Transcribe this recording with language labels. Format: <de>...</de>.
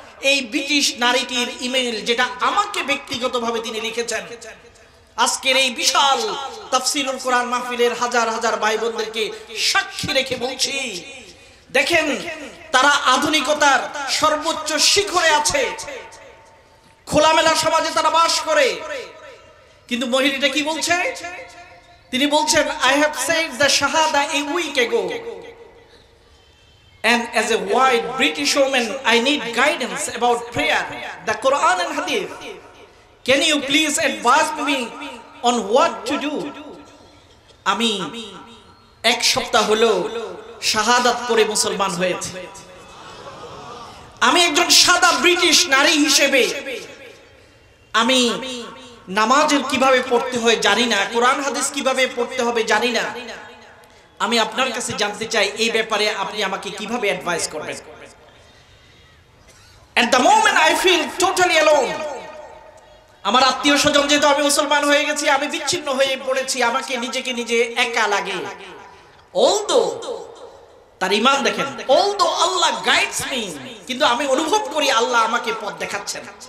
<bn>এই British নারীটির email, যেটা আমাকে ব্যক্তিগতভাবে তিনি লিখেছেন, আজকের এই বিশাল তাফসীরুল কোরআন মাহফিলের হাজার হাজার ভাই বোনদেরকে সাক্ষী রেখে বলছি, দেখেন তারা আধুনিকতার সর্বোচ্চ শিখরে আছে, খোলামেলা সমাজে তারা বাস করে। কিন্তু মহিলাটা কি বলছে? তিনি বলছেন,</bn> <en>I have said the shahada a week ago, and as a white British woman I need guidance about prayer, the Quran and Hadith. Can you please advise me on what to do?</en> <bn>আমি 1 সপ্তাহ হলো শাহাদাত পড়ে মুসলমান হয়েছে। আমি একজন সাদা British নারী হিসেবে আমি নামাজের কিভাবে পড়তে হয় জানি না, কোরআন হাদিস কিভাবে পড়তে হবে জানি না। আমি আপনার কাছে জানতে চাই এই ব্যাপারে আপনি আমাকে কিভাবে অ্যাডভাইস করবেন।</bn> <en>At the moment I feel totally alone.</en> <bn>আমার আত্মীয় স্বজন যেহেতু আমি মুসলমান হয়ে গেছি, আমি বিচ্ছিন্ন হয়ে পড়েছি, আমাকে নিজেকে নিজে একা লাগে। Although তার ঈমান দেখেন,</bn> <en>although Allah guides me,</en> <bn>কিন্তু আমি অনুভব করি আল্লাহ আমাকে পথ দেখাচ্ছেন।</bn>